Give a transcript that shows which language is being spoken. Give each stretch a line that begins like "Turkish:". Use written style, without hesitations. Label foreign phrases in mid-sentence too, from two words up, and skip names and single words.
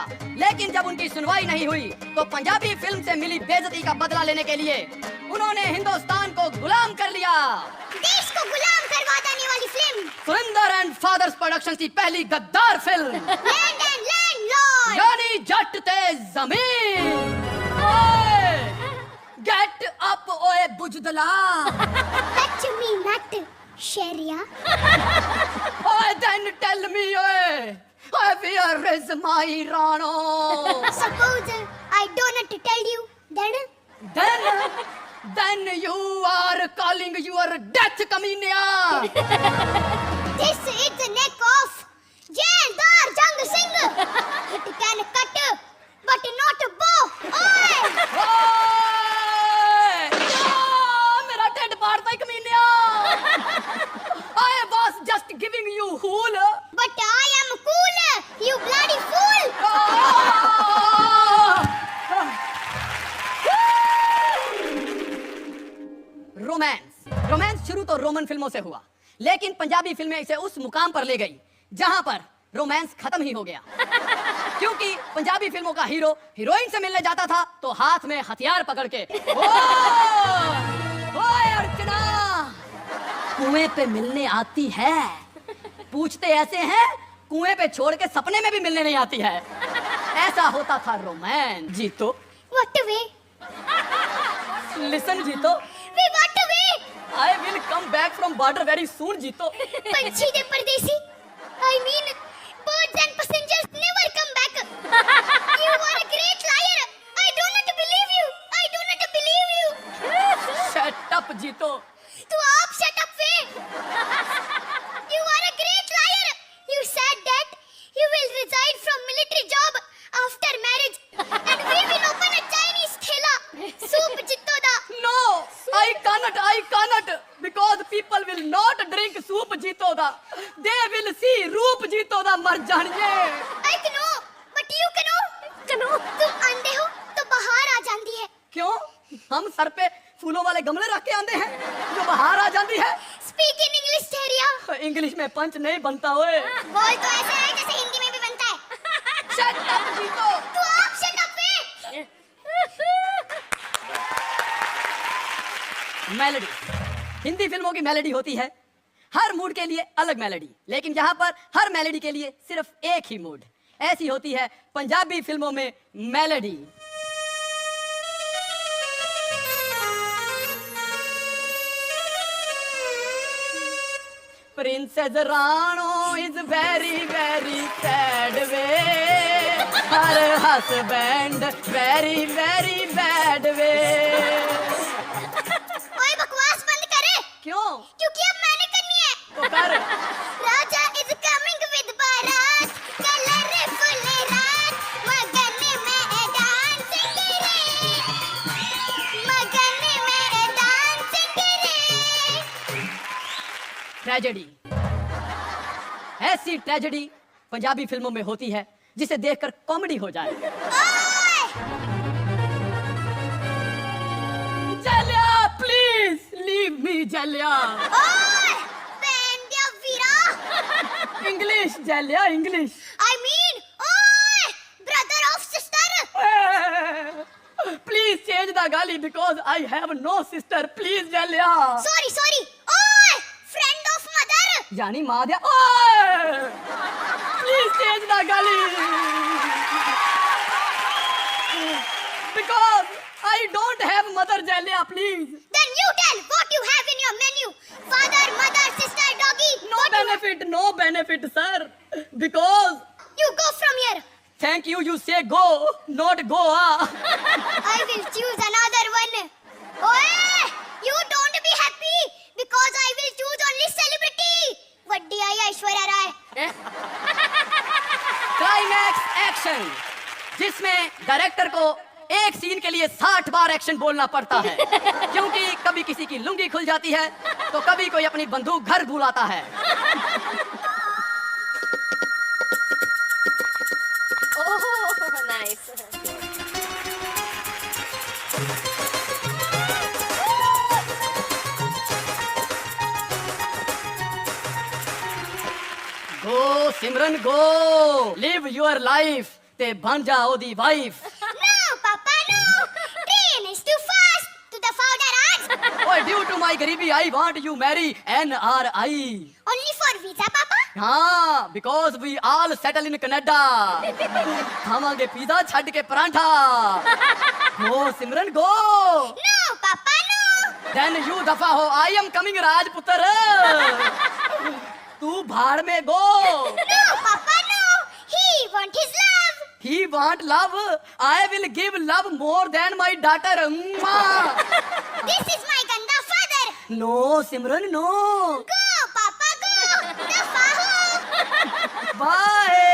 Hindi: लेकिन जब उनकी सुनवाई नहीं हुई तो पंजाबी फिल्म से मिली बेइज्जती का बदला लेने के लिए उन्होंने हिंदुस्तान को गुलाम कर लिया। देश को गुलाम करवा देने वाली फिल्म, सुरिंदर एंड फादर्स प्रोडक्शन की पहली गद्दार फिल्म, लैंड एंड लैंडलॉर्ड।
Punjabi: ਯਾਨੀ ਜੱਟ ਤੇ ਜ਼ਮੀਨ।
English: get up
Punjabi: ਓਏ ਬੁਜ਼ਦਿਲਾ।
English: Touch me not Sharia। ओए then tell me ओए, where is my Rano? Suppose I don't tell you, Then you are calling your death कमीनिया। this is the neck of Jaildar Jang Singh। It can cut but not bow। ओए
Punjabi: ਮੇਰਾ ਢਿੱਡ ਪਾੜਤਾ ਹੀ ਕਮੀਨਿਆ।
English: I was just giving you hool। but I am cool, you bloody fool।
Hindi: रोमांस शुरू तो रोमन फिल्मों से हुआ, लेकिन पंजाबी फिल्में इसे उस मुकाम पर ले गई जहां पर रोमांस खत्म ही हो गया। क्योंकि पंजाबी फिल्मों का हीरो हीरोइन से मिलने जाता था तो हाथ में हथियार पकड़ के, ओए अर्चना कुएं पे मिलने आती है। पूछते ऐसे हैं कुएं पे छोड़ के सपने में भी मिलने नहीं आती है। ऐसा होता था रोमांस। जीतो
English: what way? लिसन जीतो, we what way? I will come back from border very soon जीतो।
Punjabi: ਪੰਛੀ ਦੇ ਪਰਦੇਸੀ,
English: I mean birds and passengers never come back। you are a great liar। I do not believe you। I do not believe you। Shut up जीतो।
Punjabi: ਤੂੰ ਆਪ
English: shut up वे। you are a great liar। you said that you will resign from military job after marriage and we will open a Chinese ठेला soup जित्तो दा। No, I cannot because people will not drink soup जीतो दा, they will see रूप जीतो दा।
Punjabi: ਮਰ ਜਾਣੀਏ।
English: I know, but you know।
Hindi: तुम अंधे हो तो बाहर आ जाती है। क्यों? हम सर पे फूलों वाले गमले रख के आंदे हैं जो बाहर आ जाती है।
English: Speak in English Teria।
Hindi: इंग्लिश में पंच नहीं बनता ओए। बोल तो ऐसा है जैसे हिंदी में भी बनता है।
English: Shut up जीतो।
Punjabi: ਤੂੰ ਆਪ
English: shut up
Punjabi: वे।
Hindi: मेलोडी, हिंदी फिल्मों की मेलोडी होती है हर मूड के लिए अलग मेलोडी, लेकिन यहाँ पर हर मेलोडी के लिए सिर्फ एक ही मूड। ऐसी होती है पंजाबी फिल्मों में मेलोडी।
English: Princess Rano is very very sad way, her husband very very bad way।
Hindi: ओए बकवास बंद करे। क्यों? क्योंकि अब मैंने करनी है। तो कर।
English: राजा is coming with बारात, colorful रात,
Hindi: मगन में
English: dancing रे,
Hindi: मगन में
English: dancing रे।
Hindi: ट्रेजेडी, ऐसी ट्रेजेडी पंजाबी फिल्मों में होती है जिसे देखकर कॉमेडी हो जाए।
English: Jalia please leave me Jalia.
Punjabi: ਓਏ ਬੇਂਡਿਆ ਵੀਰਾ।
English: English Jalia English. I mean ओए brother of sister। please change the gali because I have no sister please Jalia. sorry ओए friend of mother।
Punjabi: ਯਾਨੀ ਮਾਂ ਦੇ।
English: Oye please change the gali because I don't have mother Jelia please Then you tell what you have in your menu. Father, mother, sister, doggy. no benefit sir because You go from here. thank you say go not goa I will choose another one. Oye, you don't be happy because I will choose only celebrity.
Punjabi: ਵੱਡੀ ਆਈ ਐਸ਼ਵਰਿਆ ਰਾਏ.
Hindi: क्लाइमैक्स एक्शन जिसमें डायरेक्टर को एक सीन के लिए 60 बार एक्शन बोलना पड़ता है क्योंकि कभी किसी की लुंगी खुल जाती है तो कभी कोई अपनी बंदूक घर भुलाता है
English: Oh, nice. go Simran go live your life
Punjabi: ਤੇ ਬਣ ਜਾ ਓਦੀ
English: वाइफ No, Papa, no. Train is too fast to the founder art. Oye due to my garibi I want you marry NRI Only for visa, Papa. haan because we all settle in Canada
Punjabi: ਖਾਵਾਂਗੇ ਪੀਜ਼ਾ ਛੱਡ ਕੇ ਪਰਾਂਠਾ
English: go Simran go No, Papa, no. then you
Hindi: दफा हो
English: I am coming Rajputra
Punjabi: ਤੂੰ ਭਾੜ ਮੇਂ
English: गो No, Papa, no. He want his love. he want love I will give love more than my daughter This is my ganda father. no Simran no Go, Papa, go. The faho. बाय